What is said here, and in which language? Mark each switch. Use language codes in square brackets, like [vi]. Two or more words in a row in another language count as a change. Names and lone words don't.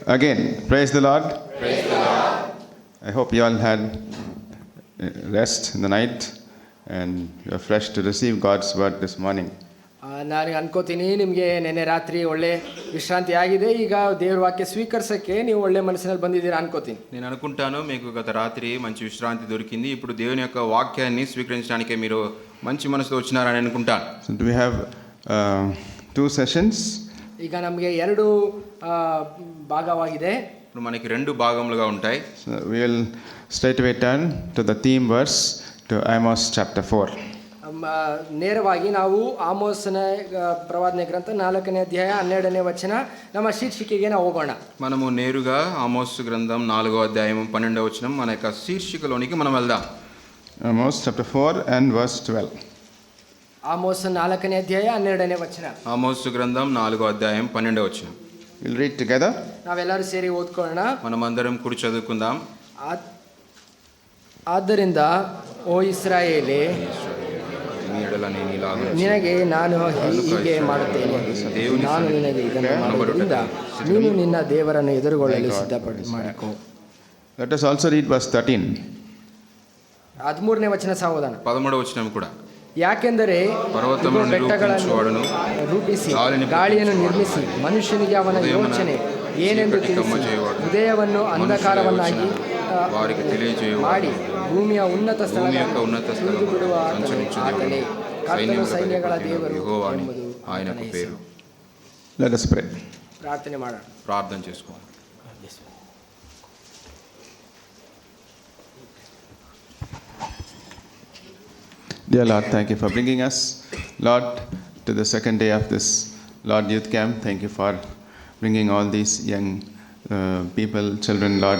[en] Again, praise the Lord. Praise the Lord. I hope you all had rest in the night and you are fresh to receive God's word this morning. [kn] ನಾನು ಅನ್ಕೋತೀನಿ ನಿಮಗೆ ನೆನ್ನೆ ರಾತ್ರಿ ಒಳ್ಳೆ ವಿಶ್ರಾಂತಿ ಆಗಿದೆ. ಈಗ ದೇವ್ರ ವಾಕ್ಯ ಸ್ವೀಕರಿಸಕ್ಕೆ ನೀವು ಒಳ್ಳೆ ಮನಸ್ಸಿನಲ್ಲಿ ಬಂದಿದ್ದೀರಾ ಅನ್ಕೋತೀನಿ. [te] నేను అనుకుంటాను మీకు గత రాత్రి మంచి విశ్రాంతి దొరికింది. ఇప్పుడు దేవుని యొక్క వాక్యాన్ని స్వీకరించడానికి మీరు మంచి మనసుతో వచ్చినారని అనుకుంటాను. [en] So we have 2 sessions. [kn] ಈಗ ನಮಗೆ 2 ಭಾಗವಾಗಿದೆ. [te] ఇప్పుడు మనకి 2 భాగములుగా ఉంటాయి. [en] So we will straight away turn to the theme verse to Amos chapter 4. [kn] ನೇರವಾಗಿ ನಾವು ಆಮೋಸನ ಪ್ರವಾದನೆ ಗ್ರಂಥ 4ನೇ ಅಧ್ಯಾಯ 12ನೇ ವಚನ ನಮ್ಮ ಶೀರ್ಷಿಕೆಗೆ ನಾವು ಹೋಗೋಣ. [te] మనము నేరుగా ఆమోసు గ్రంథం 4వ అధ్యాయం 12వ వచనం మన యొక్క శీర్షికలోనికి మనం వెళ్దాం. [en] Amos chapter 4 and verse 12. [kn] ಆಮೋಸ 4ನೇ ಅಧ್ಯಾಯ 12ನೇ ವಚನ. [te] ఆమోసు గ్రంథం 4వ అధ్యాయం 12వ వచనం. [en] We'll read together. [kn] ನಾವೆಲ್ಲರೂ ಸೇರಿ ಓದ್ಕೊಳ್ಳೋಣ. [te] మనమందరం కూడి చదువుకుందాం. [kn] ಆದ್ದರಿಂದ ಓ ಇಸ್ರಾಯೇಲೇ, ನಿನಗೆ ನಾನು ಹೀಗೆ ಮಾಡುತ್ತೇನೆ. ನಾನು ನಿನಗೆ ಇದನ್ನು ಮಾಡುವುದರಿಂದ ನೀನು ನಿನ್ನ ದೇವರನ್ನು ಎದುರುಗೊಳ್ಳಲು ಮಾಡಿಕೋ. [en] Let us also read verse 13. [kn] 13ನೇ ವಚನ ಸಾವಧಾನ. [te] 13వ ವಚనం ಕೂಡ. [kn] ಯಾಕೆಂದರೆ ಬೆಟ್ಟಗಳನ್ನು ರೂಪಿಸಿ ಗಾಳಿಯನ್ನು ನಿರ್ಮಿಸಿ ಮನುಷ್ಯನಿಗೆ ಅವನ ಯೋಚನೆ ಏನೆಂದು ತಿಳಿಸಿ ಹೃದಯವನ್ನು ಅಂಧಕಾರವನ್ನಾಗಿ ಮಾಡಿ ಭೂಮಿಯ ಉನ್ನತ ಸ್ಥಳಗಳನ್ನು ಬಿಡುವ ಆತನೇ ಕರ್ತನು ಸೈನ್ಯಗಳ ದೇವರು ಎಂಬುದು [te] ఆయనకు పేరు. [en] Let us pray. [kn] ಪ್ರಾರ್ಥನೆ ಮಾಡೋಣ. [te] ప్రార్థన చేసుకోండి. [en] Dear Lord, thank you for bringing us, Lord, to the second day of this Lord Youth Camp. Thank you for bringing all these young people, children, Lord.